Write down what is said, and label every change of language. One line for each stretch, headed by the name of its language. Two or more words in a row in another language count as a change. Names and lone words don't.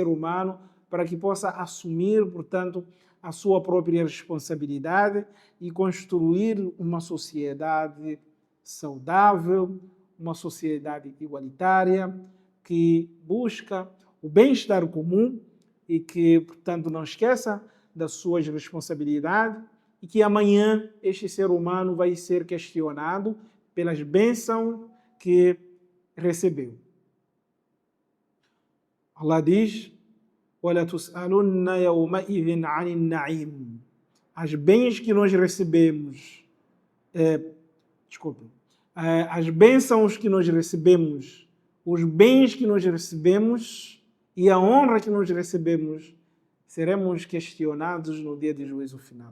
Portuguese: humano para que possa assumir, portanto, a sua própria responsabilidade e construir uma sociedade saudável, uma sociedade igualitária, que busca o bem-estar comum e que, portanto, não esqueça das suas responsabilidades e que amanhã este ser humano vai ser questionado pelas bênçãos que recebeu. Allah diz:
Arabic: وَلَا تُسْأَلُنَّ يَوْمَئِذٍ عَنِ النَّعِيمِ.
Portuguese: As bens que nós recebemos, as bênçãos que nós recebemos, os bens que nós recebemos e a honra que nós recebemos, seremos questionados no dia de juízo final.